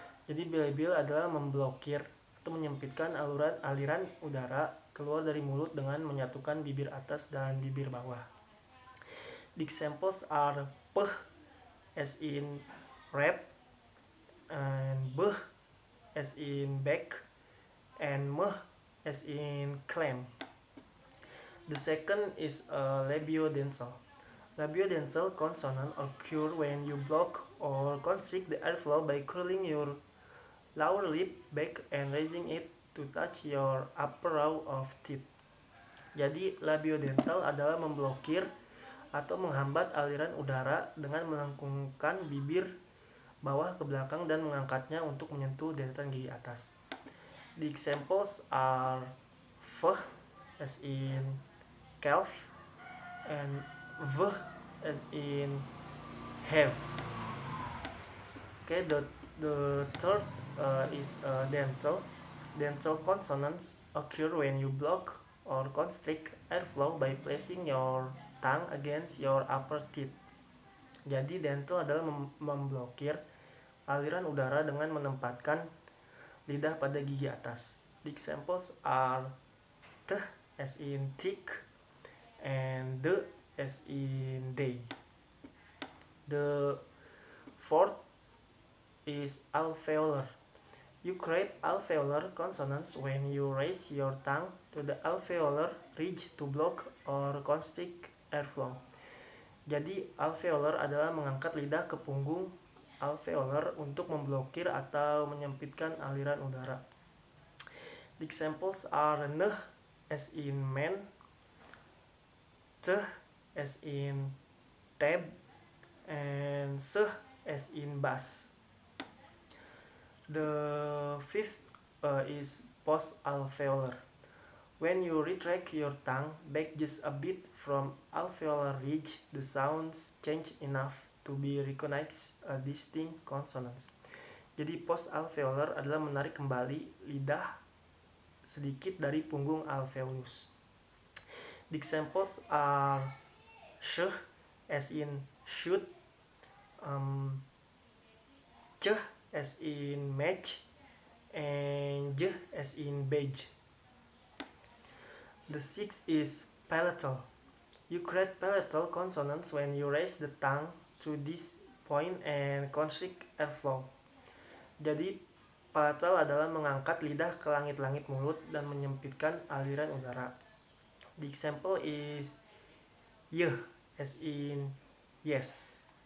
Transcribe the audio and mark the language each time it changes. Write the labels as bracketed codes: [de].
[id] Jadi bilabial adalah memblokir atau menyempitkan aliran udara keluar dari mulut dengan menyatukan bibir atas dan bibir bawah. [en] The examples are peh as in rap, and beh as in back, and meh as in clam. The second is labiodental. Labiodental consonant occur when you block or constrict the airflow by curling your lower lip back and raising it to touch your upper row of teeth. [id] Jadi labiodental adalah memblokir atau menghambat aliran udara dengan melengkungkan bibir bawah ke belakang dan mengangkatnya untuk menyentuh deretan gigi atas. [en] The examples are v as in calf and v as in have. Okay, the third is dental. Dental consonants occur when you block or constrict airflow by placing your tongue against your upper teeth. [id] Jadi dental adalah memblokir aliran udara dengan menempatkan lidah pada gigi atas. [en] The examples are t as in thick and d as in day. The fourth is alveolar. You create alveolar consonants when you raise your tongue to the alveolar ridge to block or constrict airflow. [id] Jadi alveolar adalah mengangkat lidah ke punggung alveolar untuk memblokir atau menyempitkan aliran udara. [en] The examples are n as in man, t as in tab, and s as in bass. The fifth is post-alveolar. When you retract your tongue back just a bit from alveolar ridge, the sounds change enough to be recognized a distinct consonants. [id] Jadi post-alveolar adalah menarik kembali lidah sedikit dari punggung alveolus. [en] The examples are sh as in shoot, ch as in match, and j as in beige. The sixth is palatal. You create palatal consonants when you raise the tongue to this point and constrict airflow. [id] Jadi palatal adalah mengangkat lidah ke langit-langit mulut dan menyempitkan aliran udara. [en] The example is y as in yes.